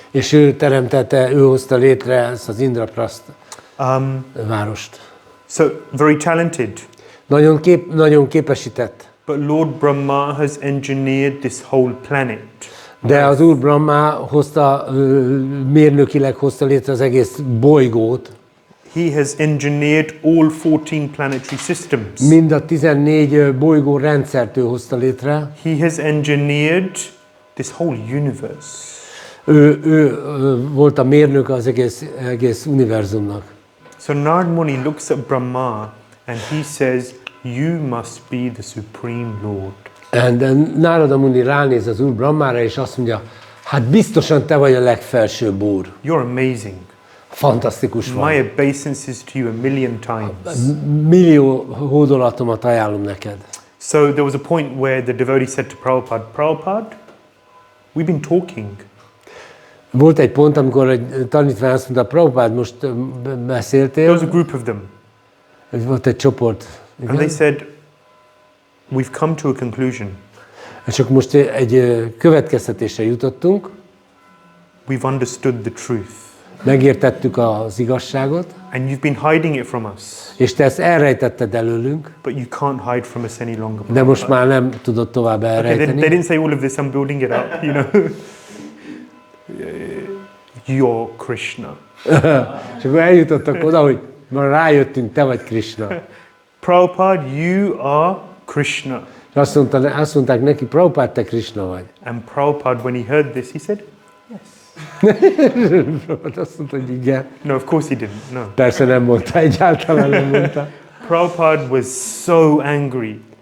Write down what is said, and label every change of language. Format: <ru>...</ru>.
<hu>És ő teremtette, ő hozta létre ezt az Indraprastha várost.</hu> <en>So very talented.</en> <hu>Nagyon képesített.</hu> <en>But Lord Brahma has engineered this whole planet.</en> <hu>De az Úr Brahma hozta, mérnökileg hozta létre az egész bolygót.</hu> <en>He has engineered all 14 planetary systems.</en> <hu>Mind a 14 bolygó rendszert ő hozta létre.</hu> <en>He has engineered this whole universe.</en> <hu>Ő volt a mérnök az egész univerzumnak.</hu> <en>So Narad Muni looks at Brahma and he says, you must be the supreme Lord.</en> <hu>And Narada Muni ránéz az Úr Brahmára és azt mondja, hát biztosan te vagy a legfelsőbb Úr.</hu> <en>You're amazing.</en> <hu>Fantasztikus vagy.</hu> <en>My obeisances to you a million times.</en> <hu>Millió hódolatomat ajánlom neked.</hu> <en>So there was a point where the devotee said to Prabhupada, Prabhupada, we've been talking.</en> <hu>Volt egy pont, amikor egy tanítvány azt mondta, Prabhupada, most beszéltél.</hu> <en>There was a group of them.</en> <hu>Volt egy csoport.</hu> <en>And they said, we've come to a conclusion.</en> <hu>És akkor most egy következtetésre jutottunk.</hu> <en>We've understood the truth.</en> <hu>Megértettük az igazságot.</hu> <en>And you've been hiding it from us.</en> <hu>És te ezt elrejtetted előlünk.</hu> <en>But you can't hide from us any longer.</en> <hu>De most már nem tudod tovább elrejteni.</hu> <en>Okay, they didn't say all of this, I'm building it up, you know. You're Krishna.</en> <hu>És akkor eljutottak oda, hogy már rájöttünk, te vagy Krishna.</hu> <en>Prabhupada, you are Krishna.</en> <hu>És azt mondták neki, Prabhupada, te Krishna vagy.</hu> <en>And Prabhupada, when he heard this, he said,</en> <hu>Azt mondta, hogy igen.</hu> <en>no, of course he didn't, no.</en> <hu>Persze nem mondta, egyáltalán nem mondta.</hu> <en>Prabhupada was so angry.</en>